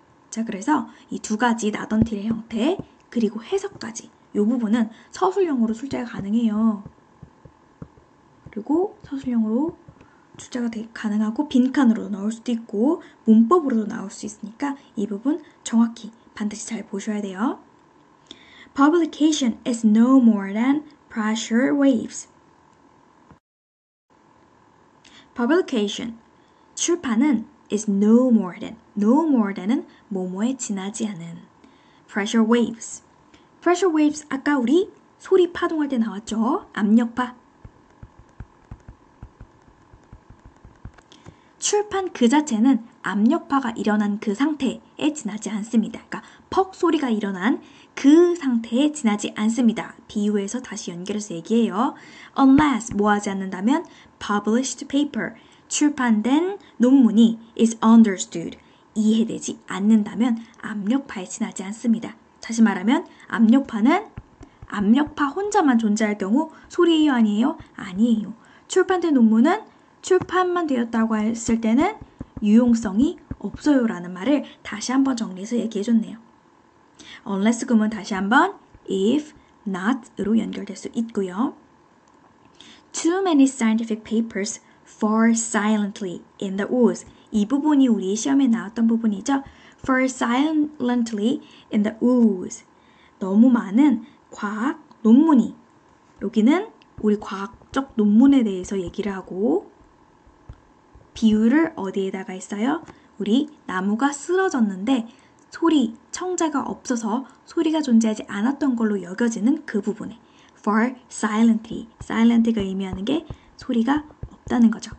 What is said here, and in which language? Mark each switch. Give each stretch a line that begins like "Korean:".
Korean: 자, 그래서 이 두 가지
English: not until
Korean: 의 형태 그리고 해석까지 이 부분은 서술형으로 출제가 가능해요. 그리고 서술형으로 출제가 가능하고 빈칸으로도 나올 수도 있고 문법으로도 나올 수 있으니까 이 부분 정확히 반드시 잘 보셔야 돼요.
English: Publication is no more than pressure waves. Publication,
Korean: 출판은
English: is no more than
Korean: 은 뭐뭐에 지나지 않은
English: pressure waves. pressure waves
Korean: 아까 우리 소리 파동할 때 나왔죠? 압력파. 출판 그 자체는 압력파가 일어난 그 상태에 지나지 않습니다. 그러니까 퍽 소리가 일어난 그 상태에 지나지 않습니다. 비유해서 다시 연결해서 얘기해요.
English: Unless
Korean: 뭐 하지 않는다면
English: published paper,
Korean: 출판된 논문이
English: is understood,
Korean: 이해되지 않는다면 압력파에 지나지 않습니다. 다시 말하면 압력파는 압력파 혼자만 존재할 경우 소리예요? 아니에요? 아니에요. 출판된 논문은 출판만 되었다고 했을 때는 유용성이 없어요 라는 말을 다시 한번 정리해서 얘기해줬네요.
English: unless
Korean: 구문 다시 한번
English: if, not
Korean: 으로 연결될 수 있고요.
English: Too many scientific papers fall silently in the woods.
Korean: 이 부분이 우리 시험에 나왔던 부분이죠.
English: fall silently in the woods.
Korean: 너무 많은 과학 논문이 여기는 우리 과학적 논문에 대해서 얘기를 하고 비유를 어디에다가 했어요? 우리 나무가 쓰러졌는데 소리, 청자가 없어서 소리가 존재하지 않았던 걸로 여겨지는 그 부분에
English: fall silently,
Korean: silent가 의미하는 게 소리가 없다는 거죠.